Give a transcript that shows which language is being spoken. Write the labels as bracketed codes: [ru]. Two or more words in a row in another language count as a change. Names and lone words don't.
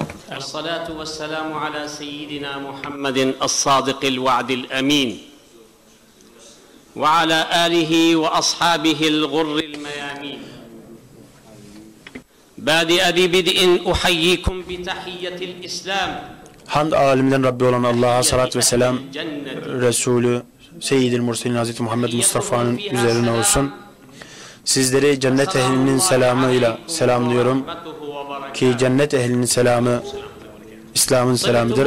[ar] الصلاة والسلام على سيدنا محمد الصادق الوعد الأمين وعلى آله وأصحابه الغر الميامين. بادئ ببدء أحييكم بتحية الإسلام. [tr] Hamd alemlerin Rabbi olan Allah'a salat ve selam, Resulü Seyyid-i Murselin Hazreti Muhammed Mustafa'nın üzerine olsun. Sizleri cennet ehlinin selamıyla selamlıyorum ki cennet ehlinin selamı İslam'ın selamıdır.